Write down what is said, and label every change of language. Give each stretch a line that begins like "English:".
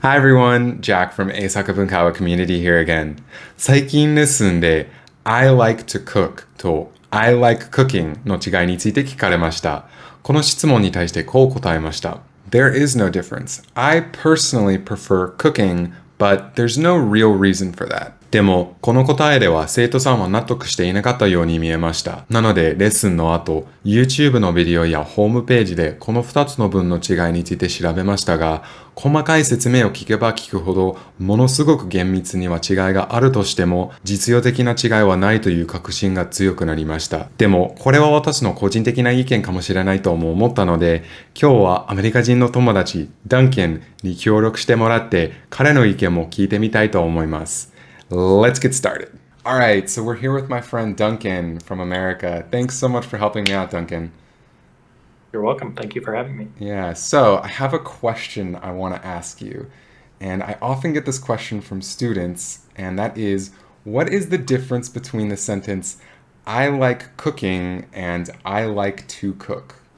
English: Hi everyone, Jack from 英作文会話 Community here again.
Japanese: 最近レッスンで
English: I like to cook
Japanese: と
English: I like cooking
Japanese: の違いについて聞かれました。この質問に対してこう答えました。
English: There is no difference. I personally prefer cooking, but there's no real reason for that.
Japanese: でも、この答えでは生徒さんは納得していなかったように見えました。なので、レッスンの後、YouTube のビデオやホームページでこの2つの文の違いについて調べましたが、細かい説明を聞けば聞くほど、ものすごく厳密には違いがあるとしても、実用的な違いはないという確信が強くなりました。でも、これは私の個人的な意見かもしれないとも思ったので、今日はアメリカ人の友達、ダンケンに協力してもらって、彼の意見も聞いてみたいと思います。
English: Let's get started. All right, so we're here with my friend Duncan from America. Thanks so much for helping me out, Duncan. You're welcome. Thank you for having me. Yeah, so I have a question I want to ask you. And I often get this question from students, and that is, what is the difference between the sentence, I like cooking and I like to cook?